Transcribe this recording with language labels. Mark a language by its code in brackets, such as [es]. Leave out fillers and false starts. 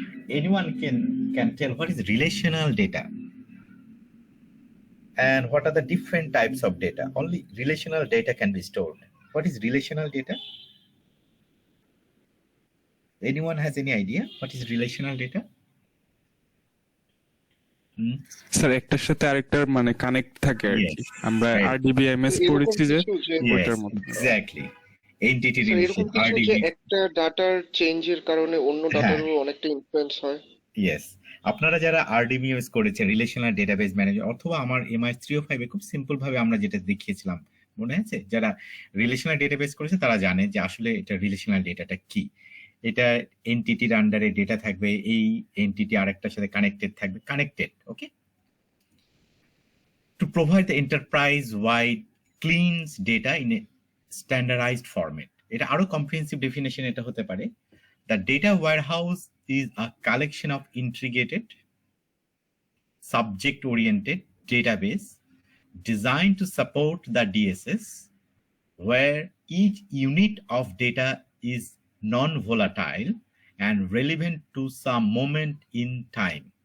[en] Anyone can tell what is relational data? And what are the different types of data? Only relational data can be stored. What is relational data? Anyone has any idea what is relational data? [bn] Sir একটার সাথে আরেকটার মানে connect থাকে আর কি, আমরা RDBMS পড়েছি যে ওটার মধ্যে। [en] exactly, entity Sir, relation, [bn] এরকম কিছু যে একটা ডাটার চেঞ্জের কারণে অন্য ডাটারও অনেকটা ইনফ্লুয়েন্স হয়। ইয়েস, আপনারা যারা আরডিবিএমএস করেছেন, রিলেশনাল ডেটাবেস ম্যানেজার, অথবা আমার এমআই 305 এ খুব সিম্পল ভাবে আমরা যেটা দেখিয়েছিলাম মনে আছে, যারা রিলেশনাল ডেটাবেস করেছে তারা জানে যে আসলে এটা রিলেশনাল ডেটাটা কি। এটা এন্টিটির আন্ডারে ডেটা থাকবে, এই এন্টিটি আরেকটার সাথে কানেক্টেড থাকবে, connected. [en] Okay, to provide the enterprise wide cleans data in a standardised format. [bn] এটা আরো কম্প্রিহেন্সিভ ডেফিনেশন এটা হতে পারে, [en] The data warehouse is a collection of integrated, subject-oriented database designed to support the DSS, where each unit of data is non-volatile and relevant to some moment in time.